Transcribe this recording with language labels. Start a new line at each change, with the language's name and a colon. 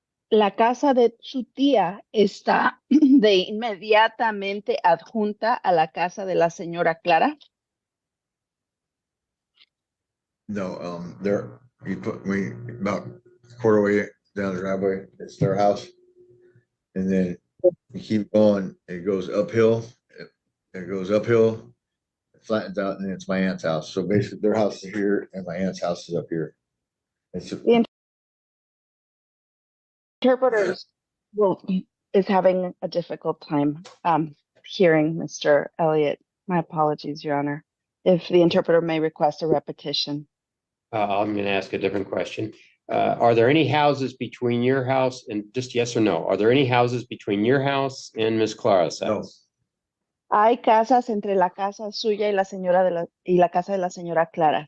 Spanish: La casa de su tía está de inmediatamente adjunta a la casa de la señora Clara.
English: no, they're, you put me about a quarter way down the driveway, it's their house. And then you keep going, it goes uphill, it goes uphill, it flattens out, and then it's my aunt's house. So basically their house is here and my aunt's house is up here. It's The interpreters is having a difficult time hearing Mr. Elliott. My apologies, Your Honor. If the interpreter may request a repetition. I'm going to ask a different question. Are there any houses between your house and, just yes or no, are there any houses between your house and Ms. Clara's No. house?
Spanish: ¿Hay casas entre la casa suya y la casa de la señora Clara?